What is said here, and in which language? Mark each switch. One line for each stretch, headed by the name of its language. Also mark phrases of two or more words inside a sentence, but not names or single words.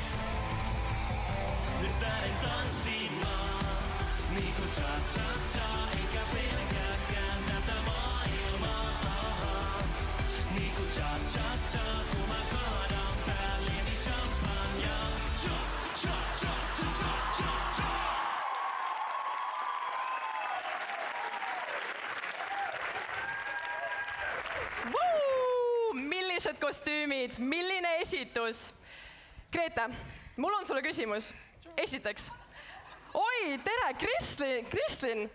Finnish: Nyt lähden tanssimaan, niinku cha-cha-cha, enkä pelkääkään tätä maailmaa. Niinku cha-cha-cha, kun mä kaadan päälleni champagnea. Cha-cha-cha-cha-cha-cha-cha.
Estonian: Millised kostüümid, milline esitus? Grete, mul on sulle küsimus. Esiteks. Oi, tere, Kristlin.